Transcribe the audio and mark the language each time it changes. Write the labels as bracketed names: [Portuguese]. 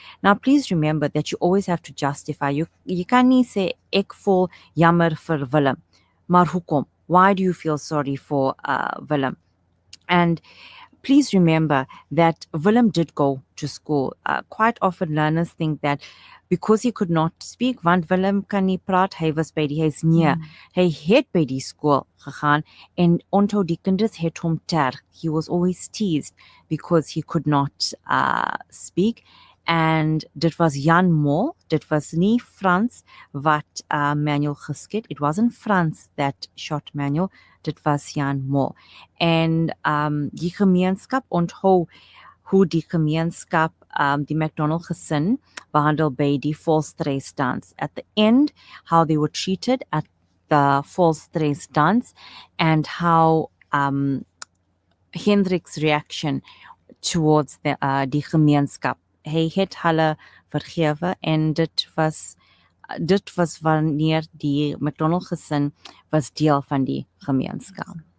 [English] Now, please remember that you always have to justify. You [Afrikaans] kan nie sê, ek voel jammer vir Willem. Maar hoekom? [English] Why do you feel sorry for Willem? And please remember that Willem did go to school. Quite often learners think that because he could not speak, [Afrikaans] want Willem kan nie praat, hy was by die huis. Nee, hy het by die skool gegaan en onthou die kinders het hom terg. [English] He was always teased because he could not speak. [Afrikaans] And dit was Jan Mol, dit was nie Frans wat Manuel geskiet. [English] It wasn't Frans that shot Manuel, [Afrikaans] dit was Jan Mol. En die gemeenskap, onthou hoe die gemeenskap die McDonald gesin behandel by die volstreis dance. [English] At the end, how they were treated at the volstreis dance, and how Hendrik's reaction towards [Afrikaans] die gemeenskap. Hy het hulle vergewe, en dit was wanneer die McDonald gesin was deel van die gemeenskap.